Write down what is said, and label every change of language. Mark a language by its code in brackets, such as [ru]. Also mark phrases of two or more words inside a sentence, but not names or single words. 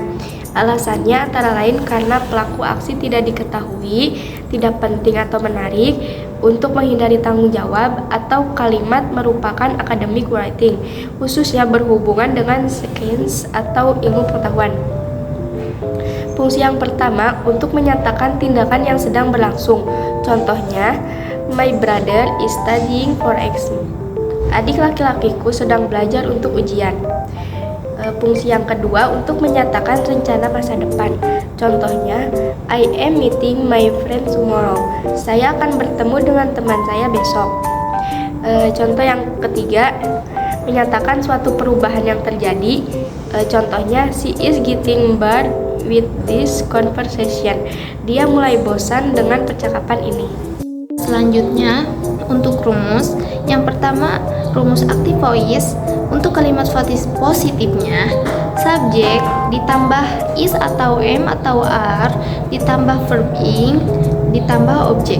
[id] Alasannya antara lain karena pelaku aksi tidak diketahui, tidak penting atau menarik, untuk menghindari tanggung jawab, atau kalimat merupakan [en] academic writing, [id] khususnya berhubungan dengan sains atau ilmu pengetahuan. Fungsi yang pertama untuk menyatakan tindakan yang sedang berlangsung. Contohnya, [en] my brother is studying for exam. [id] Adik laki-lakiku sedang belajar untuk ujian. Fungsi yang kedua untuk menyatakan rencana masa depan. Contohnya, [en] I am meeting my friend tomorrow. [id] Saya akan bertemu dengan teman saya besok. Contoh yang ketiga, menyatakan suatu perubahan yang terjadi. Contohnya, [en] she is getting bored with this conversation. [id] Dia mulai bosan dengan percakapan ini. Selanjutnya, untuk rumus. Yang pertama, rumus [en] active voice. [id] Untuk kalimat positifnya, subjek ditambah is atau am atau are ditambah verb ing ditambah objek.